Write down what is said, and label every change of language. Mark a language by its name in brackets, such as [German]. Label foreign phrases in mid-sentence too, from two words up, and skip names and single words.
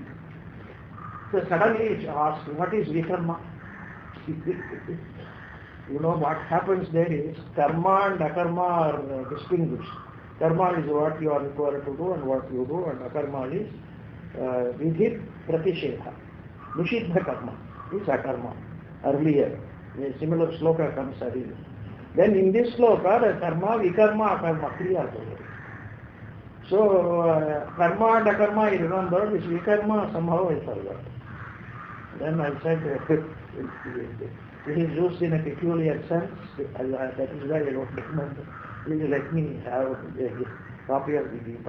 [English] So suddenly she asked, what is vikarma? You know what happens there is, karma and akarma are distinguished. Karma is what you are required to do and what you do, and akarma is [Sanskrit] vidhit pratishedha. Nishiddha karma [English] is akarma. Earlier, a similar sloka comes earlier. Then in this sloka, the karma, vikarma, akarma, three are there. So, karma and akarma I remember, this vikarma somehow I forgot. Then I said, it is used in a peculiar sense, that is why I don't remember. Please let me have a copy of the Gita.